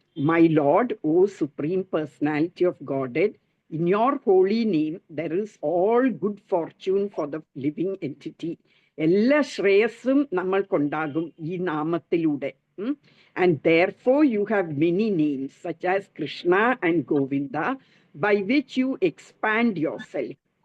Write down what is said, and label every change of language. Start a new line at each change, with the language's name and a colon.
English: My lord, O supreme personality of godhead, in your holy name there is all good fortune for the living entity.
Malayalam: എല്ലാ ശ്രേയസ്സും നമ്മൾക്കുണ്ടാകും ഈ നാമത്തിലൂടെ.
English: And therefore you have many names such as Krishna and Govinda by which you expand yourself.